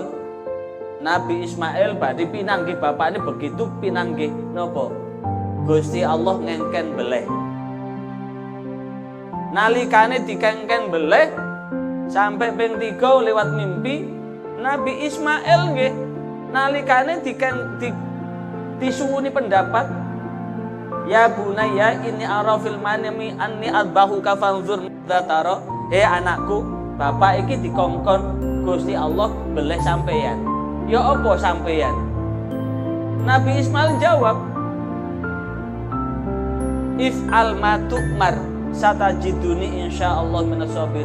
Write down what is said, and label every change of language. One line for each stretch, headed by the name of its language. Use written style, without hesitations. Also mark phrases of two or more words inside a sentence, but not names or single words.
Javanese: Nabi Ismail badhe pinanggih bapakne begitu pinanggih napa? Gusti Allah ngengken beleh. Nalikane dikengken beleh sampai ping 3 lewat mimpi Nabi Ismail nggih nalikane disuwuni pendapat,
Arabic: يا بني إني أرى في المنام أني أذبحك فانظر ماذا ترى.
Javanese: Anakku, bapak iki dikongkon Gusti Allah beleh sampeyan. Ya apa sampeyan?
Arabic: Nabi Ismail jawab, افعل ما تؤمر ستجدني إن شاء الله من الصابرين.